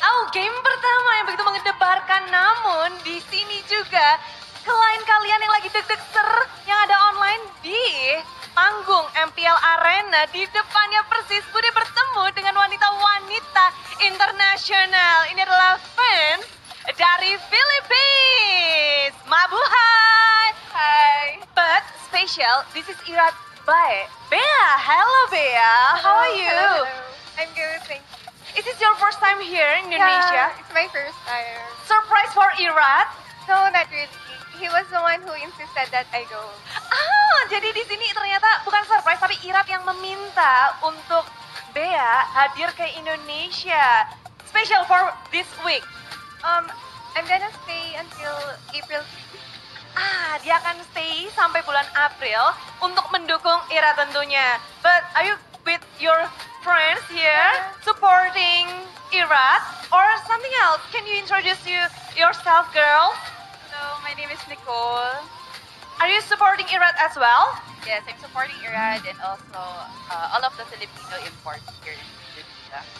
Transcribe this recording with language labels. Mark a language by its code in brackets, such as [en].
[id] Game pertama yang begitu mengedebarkan, namun di sini juga klien kalian yang lagi deg-deg yang ada online di panggung MPL Arena, di depannya persis Bude bertemu dengan wanita-wanita internasional. Ini adalah fans dari Philippines. [tl] Mabuhay! Hai. [en] But special, this is Irat by Bea. Hello Bea, how are you? Hello. I'm good, thank you. Is this your first time here in Indonesia? Yeah, it's my first time. Surprise for Irat? No, not really. He was the one who insisted that I go. [id] Jadi di sini ternyata bukan surprise, tapi Irat yang meminta untuk Bea hadir ke Indonesia. [en] Special for this week. I'm gonna stay until April 6th. [id] Dia akan stay sampai bulan April untuk mendukung Ira tentunya. [en] But are you with your friends here supporting Ira or something else? Can you introduce yourself, girl? Hello, my name is Nicole. Are you supporting Irad as well? Yes, I'm supporting Irad and also all of the Filipino imports here in Indonesia.